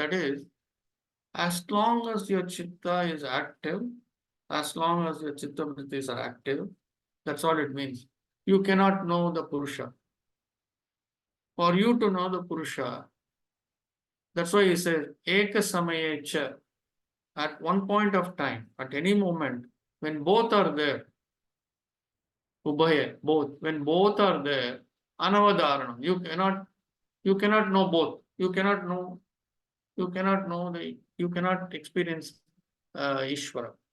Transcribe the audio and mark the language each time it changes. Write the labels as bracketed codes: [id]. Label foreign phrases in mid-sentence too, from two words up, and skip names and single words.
[en] That is, as long as your chitta is active, as long as your [sa] chitta vrittis [en] are active, that's all it means. You cannot know the Purusha. For you to know the Purusha, that's why he says, [sa] Eka samaye cha, [en] at one point of time, at any moment, when both are there, ubhaya, both, when both are there, anavadharanam, you cannot know both. You cannot experience Ishvara.